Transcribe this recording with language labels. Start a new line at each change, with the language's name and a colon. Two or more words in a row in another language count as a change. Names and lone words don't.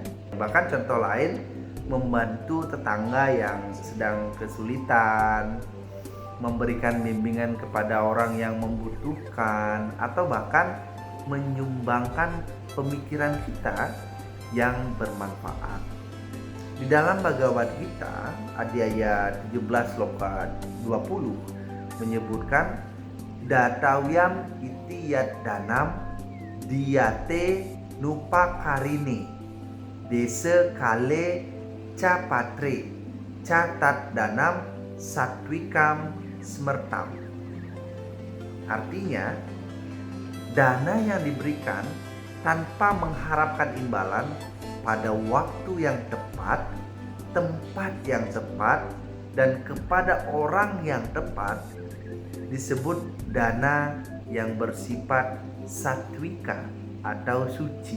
Indonesian: Bahkan contoh lain, membantu tetangga yang sedang kesulitan, memberikan bimbingan kepada orang yang membutuhkan, atau bahkan menyumbangkan pemikiran kita yang bermanfaat. Di dalam Bhagavad Gita, Adhyaya 17 Sloka 20 menyebutkan
Sanskrit: datawyam iti yad danam diyate nupakarine desa kale ca patre ca tat danam satwikam smertam.
Indonesian: Artinya, dana yang diberikan tanpa mengharapkan imbalan pada waktu yang tepat, tempat yang tepat, dan kepada orang yang tepat disebut dana yang bersifat satwika atau suci.